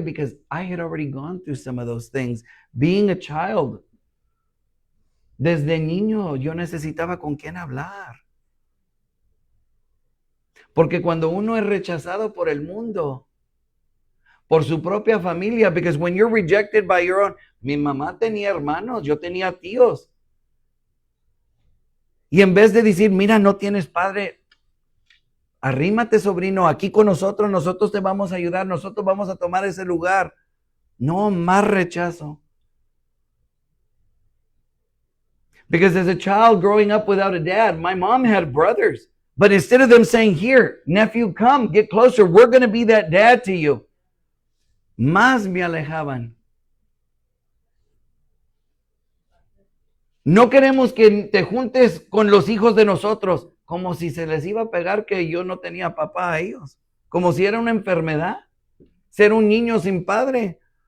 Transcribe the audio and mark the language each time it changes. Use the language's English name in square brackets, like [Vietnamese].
[English] Because I had already gone through some of those things. Being a child, [Spanish] desde niño yo necesitaba con quién hablar. Porque cuando uno es rechazado por el mundo, por su propia familia, [English] because when you're rejected by your own, [Spanish] mi mamá tenía hermanos, yo tenía tíos. Y en vez de decir, mira, no tienes padre, arrímate, sobrino, aquí con nosotros, nosotros te vamos a ayudar, nosotros vamos a tomar ese lugar. No, más rechazo. [English] Because as a child growing up without a dad, my mom had brothers. But instead of them saying, here, nephew, come, get closer, we're going to be that dad to you, [Spanish] más me alejaban. No queremos que te juntes con los hijos de nosotros, como si se les iba a pegar que yo no tenía papá a ellos, como si era una enfermedad, ser un niño sin padre.